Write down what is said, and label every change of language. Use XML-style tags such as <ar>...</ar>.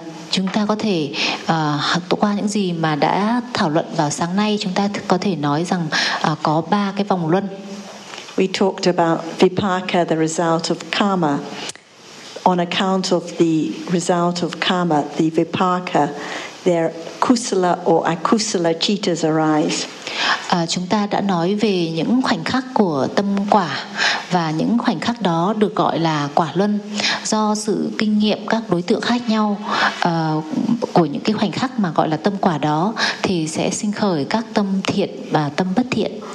<vi>Chúng ta có thể qua những gì mà đã thảo luận vào sáng nay, chúng ta có thể nói rằng có ba cái vòng luân.</vi> <en>We talked about vipaka, the result of karma. On account of the result of karma, the vipaka, their kusala or akusala cittas arise.</en> <vi>Chúng ta đã nói về những khoảnh khắc của tâm quả và những khoảnh khắc đó được gọi là quả luân. Do sự kinh nghiệm các đối tượng khác nhau của những cái khoảnh khắc mà gọi là tâm quả đó thì sẽ sinh khởi các tâm thiện và tâm bất thiện.</vi>